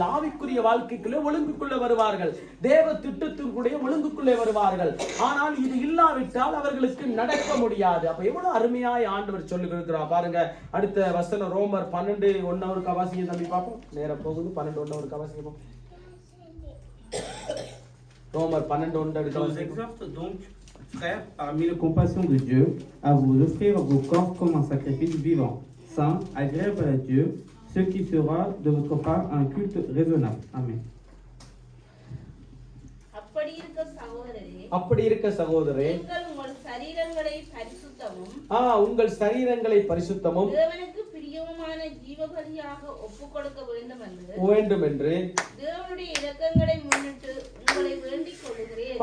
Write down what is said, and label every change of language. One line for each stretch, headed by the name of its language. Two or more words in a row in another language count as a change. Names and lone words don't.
Tamil: ஆவிக்குரிய வாழ்க்கைக்குள்ளே ஒழுங்குக்குள்ள வருவார்கள். தேவ திட்டத்திற்குடைய ஒழுங்குக்குள்ளே வருவார்கள். ஆனால் இது இல்லாவிட்டால் அவர்களுக்கு நடக்க முடியாது. அப்ப எவ்வளவு அருமையாய் ஆண்டவர் சொல்லுகிறார் பாருங்க. அடுத்த வசனம் ரோமர் 12:1 ஒரு கவாசியை தம்பி பார்ப்போம். நேரம் போகுது. 12:1 ஒரு கவாசியை பார்ப்போம். ரோமர் 12:1
French: Frères, parmi les compassions de Dieu, à vous offrir vos corps comme un sacrifice vivant, saint, agréable à Dieu, ce qui sera de votre part un culte raisonnable. Amen.
Tamil: அப்படி இருக்க சகோதரரே, உங்கள் சரீரங்களை பரிசுத்தமும் உங்கள் சரீரங்களை பரிசுத்தமும் தேவனுக்கு பிரியமான ஜீவபலியாக ஒப்புக்கொடுக்க வேண்டும் என்று தேவனுடைய இரக்கங்களை முன்னிட்டு உங்களை வேண்டிக் கொள்கிறேன்.